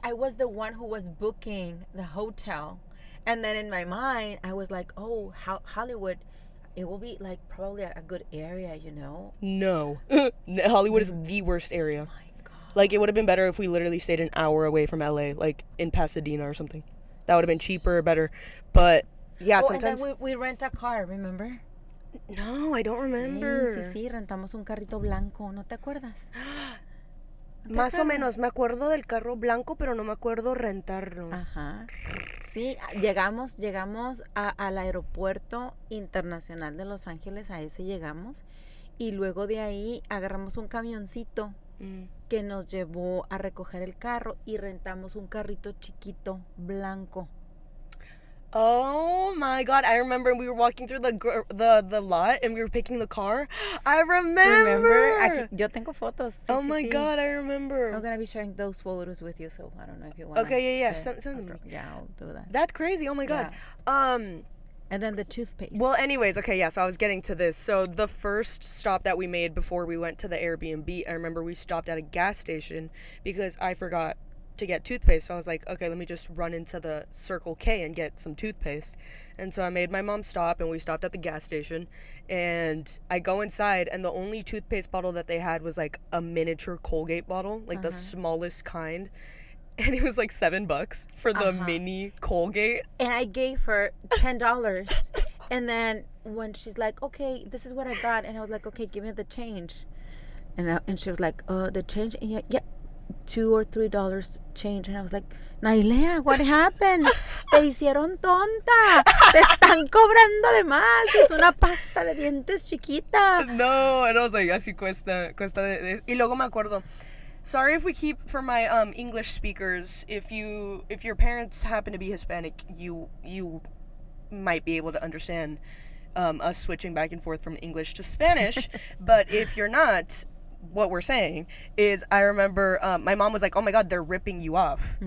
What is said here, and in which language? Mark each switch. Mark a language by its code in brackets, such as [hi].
[en] I was the one who was booking the hotel. And then in my mind, I was like, oh, Hollywood, it will be, like, probably a good area, you know? No. Hollywood is the worst area. Oh my God. Like, it would have been better if we literally stayed an hour away from LA, like, in Pasadena or something. That would have been cheaper, better. But, yeah, sometimes... And then we rent a car, remember? No, I don't remember. [es] Sí, rentamos un carrito blanco. ¿No te acuerdas? Más o menos. Me acuerdo del carro blanco, pero no me acuerdo rentarlo. Ajá. Sí, llegamos al aeropuerto internacional de Los Ángeles. A ese llegamos. Y luego de ahí agarramos un camioncito que nos llevó a recoger el carro y rentamos un carrito chiquito blanco. [en] Oh my God! I remember we were walking through the lot and we were picking the car. I remember. [es] Aquí, yo tengo fotos. Sí, [en] oh my God! I remember. I'm gonna be sharing those photos with you, so I don't know if you want. Okay, yeah. Send them to me. Yeah, I'll do that. That's crazy. Oh my God. Yeah. And then the toothpaste. Well, anyways, okay, yeah, so I was getting to this. So the first stop that we made before we went to the Airbnb, I remember we stopped at a gas station because I forgot to get toothpaste. So I was like, okay, let me just run into the Circle K and get some toothpaste. And so I made my mom stop, and we stopped at the gas station. And I go inside, and the only toothpaste bottle that they had was like a miniature Colgate bottle, like the smallest kind. And it was like $7 for the mini Colgate. And I gave her $10. And then when she's like, okay, this is what I got. And I was like, okay, give me the change. And she was like, the change? And yeah, $2 or $3 change. And I was like, Nailea, what happened? [es] Te hicieron tonta. Te están cobrando de más. Es una pasta de dientes chiquita. [en] No, and I was like, [es] así cuesta. Y luego me acuerdo. [en] Sorry if we keep, for my English speakers, if your parents happen to be Hispanic, you might be able to understand us switching back and forth from English to Spanish. But if you're not, what we're saying is, I remember my mom was like, oh my God, they're ripping you off.